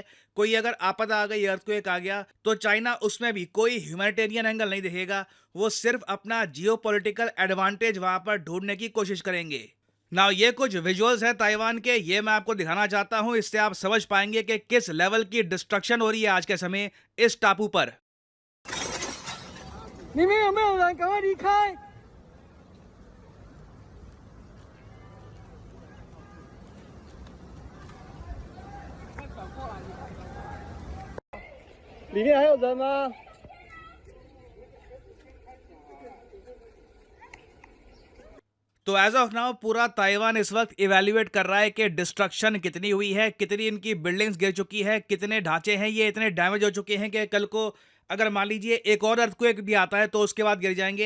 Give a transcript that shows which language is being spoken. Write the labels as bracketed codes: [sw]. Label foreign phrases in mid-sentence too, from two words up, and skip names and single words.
[hi] कोई अगर आपदा आ गई, अर्थक्वेक आ गया, तो चाइना उसमें भी कोई [en] humanitarian angle [hi] नहीं देखेगा, वो सिर्फ अपना [en] geopolitical advantage [hi] वहां पर ढूंढने की कोशिश करेंगे। नाउ ये कुछ विजुअल्स हैं ताइवान के, ये मैं आपको दिखाना चाहता हूं। इससे आप समझ पाएंगे कि किस लेवल की डिस्ट्रक्शन हो रही है आज के समय इस टापू पर। [zh] 里面有没有人？赶快离开！里面还有人吗？ [hi] तो [en] as of now [hi] पूरा ताइवान इस वक्त इवेल्युएट कर रहा है कि डिस्ट्रक्शन कितनी हुई है, कितनी इनकी बिल्डिंग्स गिर चुकी है, कितने ढांचे हैं ये इतने डैमेज हो चुके हैं कि कल को अगर मान लीजिए एक और अर्थक्वेक भी आता है तो उसके बाद गिर जाएंगे।